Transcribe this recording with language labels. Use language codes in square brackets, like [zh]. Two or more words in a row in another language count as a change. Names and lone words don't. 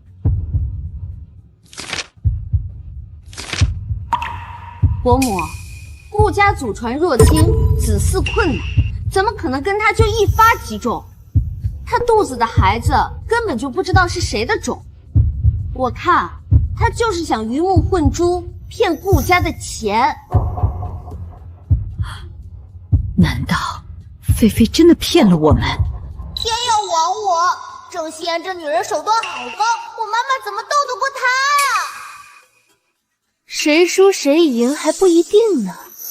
[zh] 伯母，顧家祖傳弱親，子嗣困難，怎麼可能跟她就一發即中？她肚子的孩子根本就不知道是誰的種，我看她就是想魚目混珠，騙顧家的錢。難道菲菲真的騙了我們？天要亡我！鄭希言這女人手段好高，我媽媽怎麼鬥得過她呀？誰輸誰贏還不一定呢。